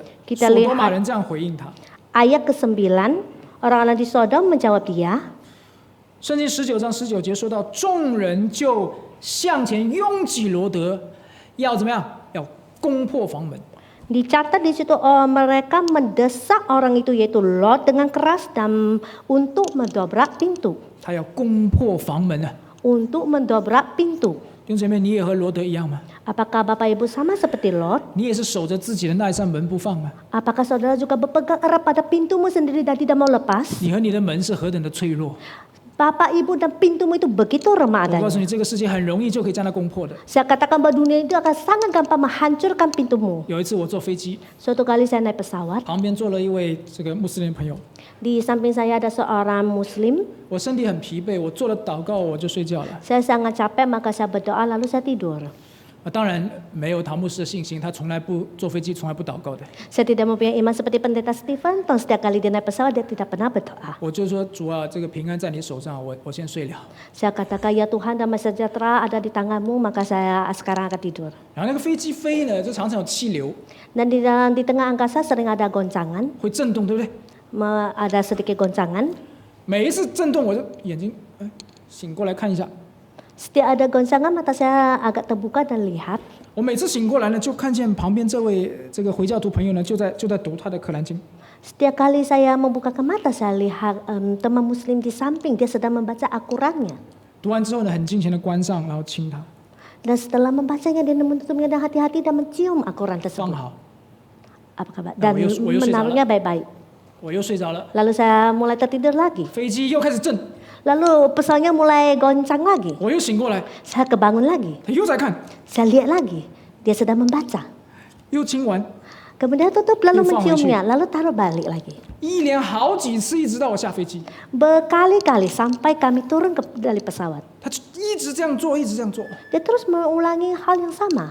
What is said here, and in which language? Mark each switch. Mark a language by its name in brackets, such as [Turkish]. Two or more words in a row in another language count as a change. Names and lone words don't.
[Indonesian] Kita [Chinese] 所 [Indonesian] lihat [Chinese] 多玛人这样回应他。 [Indonesian] ayat ke-9, orang-orang di Sodom menjawab dia. [Chinese] 圣经19章19节说到，众人就向前拥挤罗德，要怎么样？要攻破房门。 [Indonesian] Dicatat di situ mereka mendesak orang itu yaitu Lot dengan keras dan untuk mendobrak pintu. [Chinese] 他要攻破房门啊！ [Indonesian] Untuk mendobrak pintu. [Chinese] 弟兄姐妹，你也和罗德一样吗？ [Indonesian] Apakah Bapak Ibu sama seperti Lot? [Chinese] 你也是守着自己的那一扇门不放吗？ [Indonesian] Apakah saudara juga berpegang erat pada pintumu sendiri dan tidak mau lepas? [Chinese] 你和你的门是何等的脆弱！ [Indonesian] Bapak Ibu dan pintumu itu begitu remah [Chinese] 我告诉 [Indonesian] adanya. [Chinese] 你，这个世界很容易就可以将它攻破的。 [Indonesian] Saya katakan bahwa dunia itu akan sangat gampang menghancurkan pintumu. [Chinese] 有一次我坐飞机， [Indonesian] Suatu kali saya naik pesawat, [Chinese] 旁边坐了一位这个穆斯林朋友， [Indonesian] di samping saya ada seorang Muslim. [Chinese] 我身体很疲惫，我做了祷告我就睡觉了。 [Indonesian] Saya sangat capek maka saya berdoa lalu saya tidur. [Chinese] 当然没有唐牧师的信心，他从来不坐飞机，从来不祷告的。 [Indonesian] Saya tidak mempunyai iman seperti pendeta Stephen, dan setiap kali dia naik pesawat dia tidak pernah berdoa. [Chinese] 我就说主啊，这个平安在你手上，我先睡了。 [Indonesian] Saya katakan ya Tuhan damai sejahtera ada di tanganmu maka saya sekarang akan tidur. [Chinese] 然后那个飞机飞呢，就常常有气流 [Indonesian] Dan di tengah angkasa sering ada goncangan, [Chinese] 会震动，对不对？ [Indonesian] ada sedikit goncangan. [Chinese] 每一次震动，我就眼睛醒过来看一下。 [Indonesian] Setiap ada goncangan mata saya agak terbuka dan lihat. [Chinese] 我每次醒过来呢，就看见旁边这位这个回教徒朋友呢，就在读他的可兰经。 [Indonesian] Setiap kali saya membukakan mata saya lihat teman Muslim di samping dia sedang membaca Al-Qurannya. [Chinese] 读完之后呢，很敬虔的关上，然后亲他， [Indonesian] Dan setelah membacanya dia menutupnya dengan hati-hati dan mencium Al-Quran [Chinese] 放 [Indonesian] tersebut. [Chinese] 好， [Indonesian] Apa kabar? Dan Oh, yo menaruhnya baik-baik. [Chinese] 我又睡着了。 [Indonesian] Lalu saya mulai tertidur lagi. [Chinese] 飞机又开始震， [Indonesian] Lalu pesawatnya mulai goncang lagi. [Chinese] 我又醒过来， [Indonesian] Saya kebangun lagi. [Chinese] 他又在看， [Indonesian] Saya lihat lagi. Dia sedang membaca. [Chinese] 又亲完， [Indonesian] Kemudian tutup lalu Yung menciumnya. Lalu taruh balik lagi. [Chinese] 一连好几次，一直到我下飞机， [Indonesian] Berkali-kali sampai kami turun dari pesawat. [Chinese] 他就一直这样做，一直这样做。 [Indonesian] Dia terus mengulangi hal yang sama.